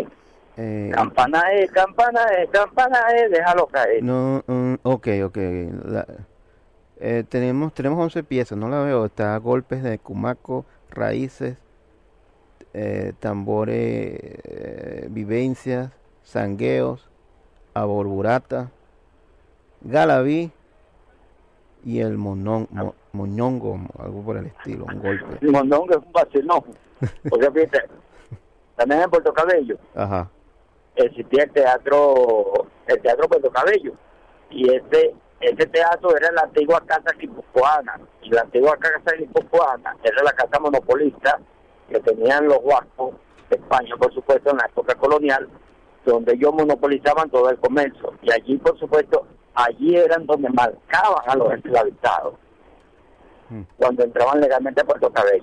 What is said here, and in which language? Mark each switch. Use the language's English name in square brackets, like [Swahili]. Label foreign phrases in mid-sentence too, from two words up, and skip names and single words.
[Spanish] Campanae, Campanae, Campanae, déjalo caer. No, ok. Tenemos 11 piezas, no la veo. Está golpes de cumaco, raíces, tambores, vivencias, sangueos, aborburata, galabí y el moñongo, algo por el estilo, un golpe. El moñongo es un vacilón, porque fíjate, también en Puerto Cabello existía el teatro Puerto Cabello, y ese teatro era la antigua casa guipuzcoana, y la antigua casa guipuzcoana era la casa monopolista que tenían los Whcr de España, por supuesto, en la época colonial, donde ellos monopolizaban todo el comercio, y allí, por supuesto, allí eran donde marcaban a los esclavizados cuando entraban legalmente a Puerto Cabello.